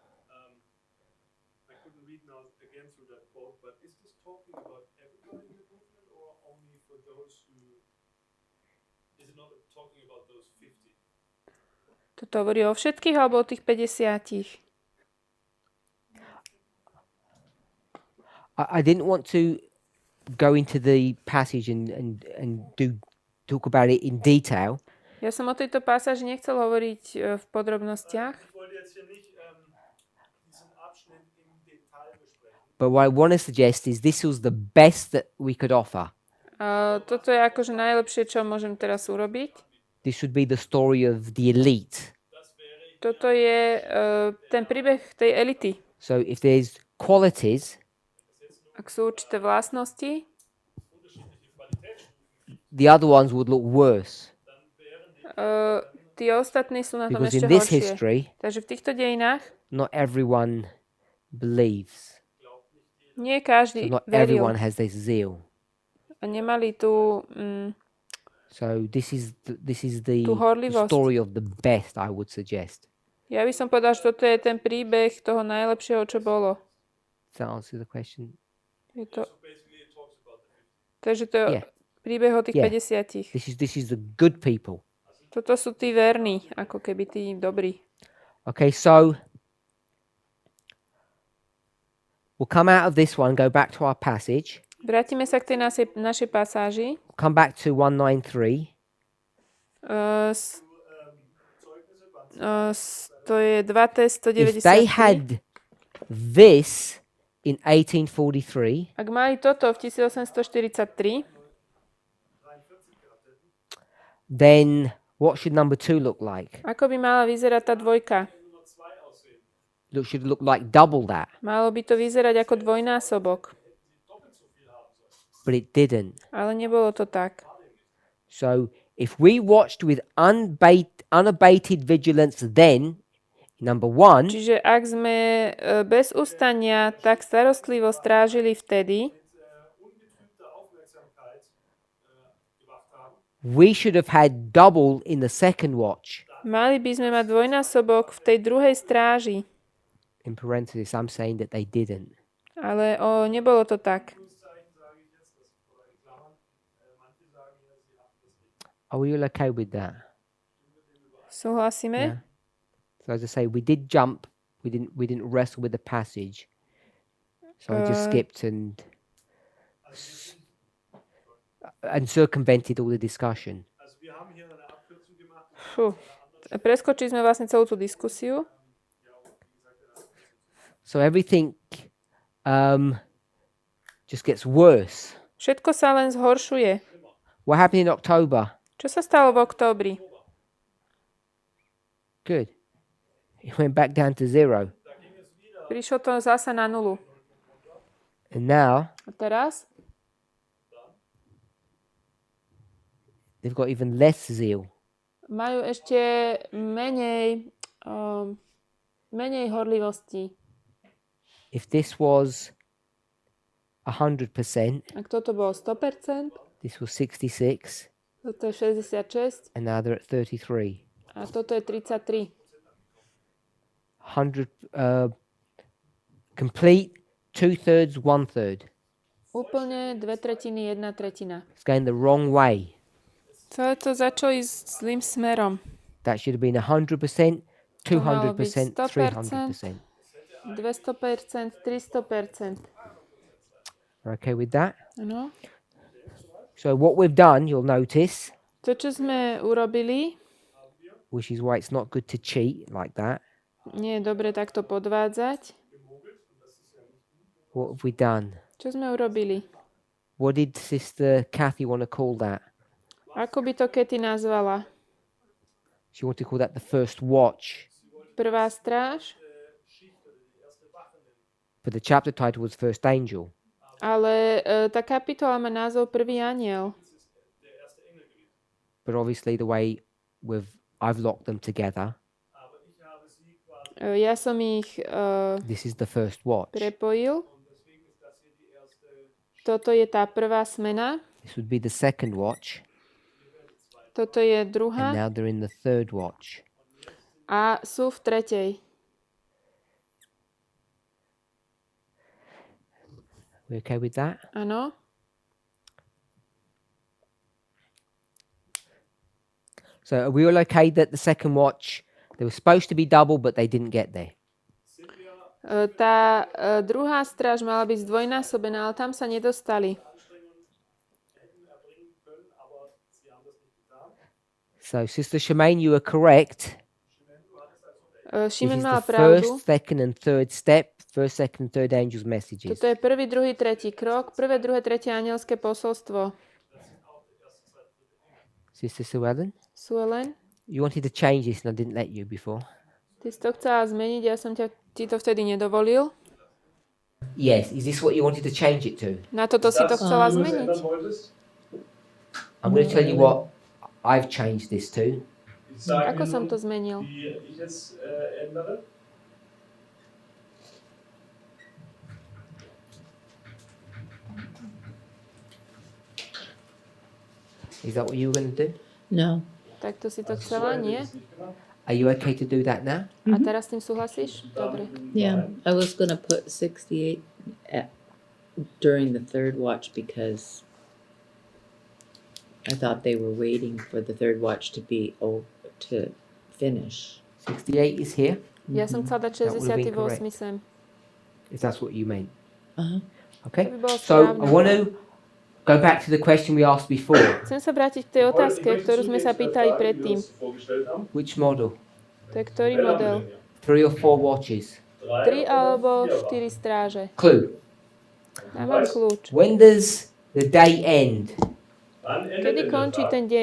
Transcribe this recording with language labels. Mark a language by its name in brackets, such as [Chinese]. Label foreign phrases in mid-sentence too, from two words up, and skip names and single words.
[English] I couldn't read now again through that quote, but is this talking about everybody in the movement or only for those who... Is it not talking about those 50? [Slovak] Toto hovorí o všetkých alebo o tých 50? [English] I didn't want to go into the passage and talk about it in detail, [Slovak] Ja som o tejto pasáži nechcel hovoriť v podrobnostiach, [German] Ich wollte jetzt hier nicht diesen Abschnitt im Detail besprechen. [English] but what I want to suggest is this was the best that we could offer. [Slovak] Toto je akože najlepšie, čo môžem teraz urobiť. [English] This would be the story of the elite. [Slovak] Toto je ten príbeh tej elity. [English] So if there's qualities, [Slovak] Ak sú určité vlastnosti, [English] the other ones would look worse. [Slovak] tí ostatní sú na tom [English] Because [Slovak] ešte [English] in this [Slovak] horšie. [English] history, [Slovak] Takže v týchto dejinách [English] not everyone believes. [Slovak] nie [English] So [Slovak] každý [English] not [Slovak] veril [English] everyone has this zeal. [Slovak] a nemali tú [English] So this is the [Slovak] tú horlivosť. [English] story of the best, I would suggest. [Slovak] Ja by som povedal, že toto je ten príbeh toho najlepšieho, čo bolo. [English] Does that answer the question? [Slovak] Je to, [English] Basically, it talks about the 50. [Slovak] takže to je [English] Yeah. [Slovak] príbeh o tých Yeah. 50. [English] This is the good people. [Slovak] Toto sú tí verní, ako keby tí dobrí. [English] Okay, so We'll come out of this one, go back to our passage. [Slovak] Vrátime sa k tej našej pasáži. [English] Come back to 193. [Slovak] To je 2 test [English] If they 193. had this in 1843, [Slovak] Ak mali toto v 1843, [English] then what should number 2 look like? [Slovak] ako by mala vyzerať tá dvojka? [English] Should it look like double that? [Slovak] Malo by to vyzerať ako dvojnásobok, [English] But it didn't. [Slovak] ale nebolo to tak. [English] So if we watched with unabated vigilance then, number 1, [Slovak] Čiže ak sme bez ustania tak starostlivo strážili vtedy, [English] we should have had double in the second watch. [Slovak] mali by sme mať dvojnásobok v tej druhej stráži. [English] In parenthesis, I'm saying that they didn't. [Slovak] Ale nebolo to tak. [English] Are we all okay with that? [Slovak] Súhlasíme? [English] Yeah. So as I say, we did jump. We didn't wrestle with the passage. So I just skipped and circumvented all the discussion. Fú. [Slovak] Preskočili sme vlastne celú tú diskusiu. [English] So everything just gets worse. [Slovak] Všetko sa len zhoršuje. [English] What happened in October? [Slovak] Čo sa stalo v októbri? [English] Good. It went back down to 0. [Slovak] Prišlo to zasa na nulu. [English] And now [Slovak] A teraz? [English] they've got even less zeal. [Slovak] Majú ešte menej horlivosti. [English] If this was 100%, [Slovak] Ak toto bolo 100%, [English] this was 66, [Slovak] toto je 66 [English] and now they're at 33. [Slovak] a toto je 33. [English] 100 complete, 2/3, 1/3. [Slovak] Úplne 2/3, 1/3. [English] It's going the wrong way. [Slovak] Celé to začalo ísť zlým smerom. [English] That should have been 100%, 200%, [Slovak] 100%. [English] 300%. [Slovak] 200%, 300%. [English] We're okay with that? [Slovak] Áno. [English] So what we've done, you'll notice, [Slovak] To, čo sme urobili, [English] which is why it's not good to cheat like that. [Slovak] nie je dobre takto podvádzať. [English] What have we done? [Slovak] Čo sme urobili? [English] What did Sister Kathy want to call that? [Slovak] Ako by to Katy nazvala? [English] She wanted to call that the first watch. [Slovak] Prvá stráž? [English] But the chapter title was First Angel. [Slovak] Ale tá kapitola má názov Prvý anjel. [English] But obviously the way I've locked them together, [Slovak] Ja som ich [English] this is the first watch. [Slovak] prepojil. Toto je tá prvá smena. [English] This would be the second watch. [Slovak] Toto je [English] And [Slovak] druhá. [English] now they're in the third watch. [Slovak] A sú v tretej. [English] We okay with that? [Slovak] Áno. [English] So are we all okay that the second watch, they were supposed to be double, but they didn't get there? [Slovak] Tá druhá stráž mala byť zdvojnásobená, ale tam sa nedostali. [English] So Sister Shemaine, you are correct. This [Slovak] Šimon [English] is [Slovak] mala [English] the [Slovak] pravdu. [English] first, second and third step, first, second, third angel's messages. [Slovak] Toto je prvý, druhý, tretí krok. Prvé, druhé, tretie anielské posolstvo. [English] Sister Sue Ellen, [Slovak] Suelen, [English] you wanted to change this and I didn't let you before. [Slovak] ty si to chcela zmeniť, ja som ti to vtedy nedovolil. [English] Yes, is this what you wanted to change it to? [Slovak] Na toto si to chcela [German] Du es [Slovak] zmeniť. [German] ändern wolltest? [English] I'm going to tell you what I've changed this to. [German] Ich sage [Slovak] Ako som [German] nun, [Slovak] to zmenil? [German] wie ich es ändere. [English] Is that what you were going to do? [Slovak] No. Takto si to chcela, nie? [English] Are you okay to do that now? [Slovak] A teraz s tým súhlasíš? Dobre. [English] Yeah. I was gonna put 68 during the third watch because I thought they were waiting for the third watch to to finish. 68 is here, [Slovak] Ja som chcela dať [English] That would have been [Slovak] 68 [English] correct. [Slovak] sem. [English] if that's what you meant. Okay. [Slovak] To by bolo [English] So I [Slovak] správne. [English] want to go back to the question we asked before. [Slovak] Chcem sa vrátiť k tej otázke, ktorú sme sa pýtali predtým. [English] Which model? [Slovak] To je ktorý model? [English] 3 or 4 watches? [Slovak] 3 alebo 4 stráže. [English] Clue. [Slovak] Dávam kľúč. [English] When does the day end? [Slovak] Kedy končí ten deň?